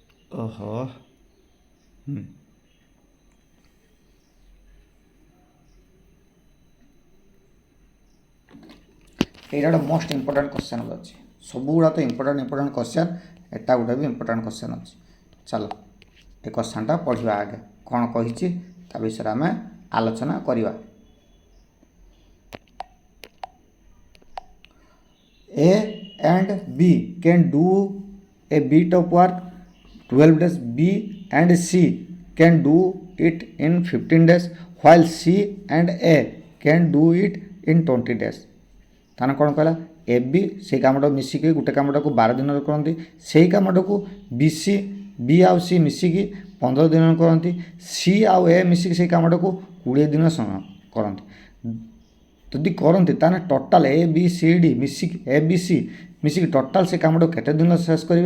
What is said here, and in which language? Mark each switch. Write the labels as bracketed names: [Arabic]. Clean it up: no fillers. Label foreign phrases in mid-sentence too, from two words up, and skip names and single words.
[Odia] ଓହୋ এইটা ଗୋଟେ [English] most important question [Odia] ଅଛି। ସବୁଗୁଡ଼ା ତ [English] important question, [Odia] ଏଟା ଗୋଟେ ବି [English] important question [Odia] ଅଛି। ଚାଲ ଏ କ୍ୱେଶ୍ଚନ୍ଟା ପଢ଼ିବା ଆଗେ କ'ଣ କହିଛି ତା ବିଷୟରେ ଆମେ ଆଲୋଚନା କରିବା। [English] A and B can do a bit of work 12 days. B and C can do it in 15 days while C and A can do it in 20 days. [Odia] ତାମାନେ କ'ଣ କହିଲା, ଏ ବି ସେଇ କାମଟାକୁ ମିଶିକି ଗୋଟେ କାମଟାକୁ 12 ଦିନରେ କରନ୍ତି, ସେଇ କାମଟାକୁ ବି ଆଉ ସି ମିଶିକି 15 ଦିନରେ କରନ୍ତି, ସି ଆଉ ଏ ମିଶିକି ସେଇ କାମଟାକୁ 20 ଦିନ କରନ୍ତି। ଯଦି କରନ୍ତି ତାହେଲେ ଟୋଟାଲ୍ ଏ ବି ସି ଡି ମିଶିକି ମିଶିକି ଟୋଟାଲ୍ ସେ କାମଟାକୁ କେତେ ଦିନ ଶେଷ କରିବେ?